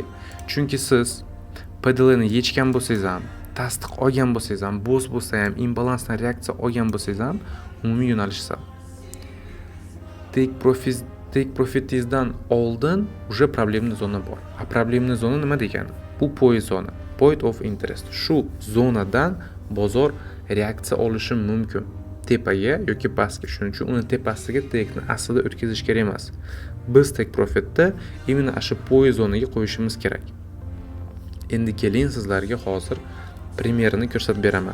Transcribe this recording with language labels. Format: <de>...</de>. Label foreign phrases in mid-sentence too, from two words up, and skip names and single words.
<uz>Chunki siz PDL ni yechgan bo'lsangiz ham, tasdiq olgan bo'lsangiz ham, bo'z bo'lsa ham, imbalansdan reaksiya olgan bo'lsangiz ham, umumiy yo'nalish sal.</uz> <en>Take profitingizdan</en> <uz>oldin уже problemli zona bor. A problemli zona nima degani? Bu point zona.</uz> <en>Point of interest.</en> <uz>Shu zonadan bozor reaksiya olishi mumkin. Tepaga yoki pastga. Shuning uchun uni tepasiga take'ni aslida o'tkazish kerak emas. Biz</uz> <en>take profitda</en> <uz>именно shu point zonaga qo'yishimiz kerak. Endi keling sizlarga hozir primerini ko'rsatib beraman.</uz>